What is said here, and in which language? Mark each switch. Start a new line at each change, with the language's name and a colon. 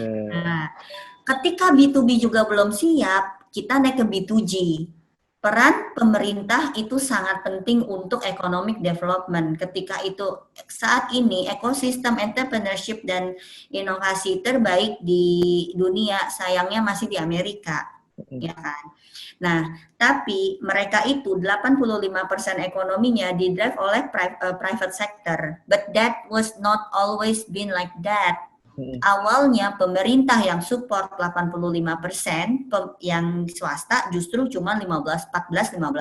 Indonesian: Nah, ketika B2B juga belum siap, kita naik ke B2G. Peran pemerintah itu sangat penting untuk economic development. Ketika itu saat ini ekosistem entrepreneurship dan inovasi terbaik di dunia sayangnya masih di Amerika, ya kan. Nah, tapi mereka itu 85% ekonominya didrive oleh private sector,
English: but that was not always been like that.
Indonesian: Awalnya pemerintah yang support 85%, yang swasta justru cuma 14-15%.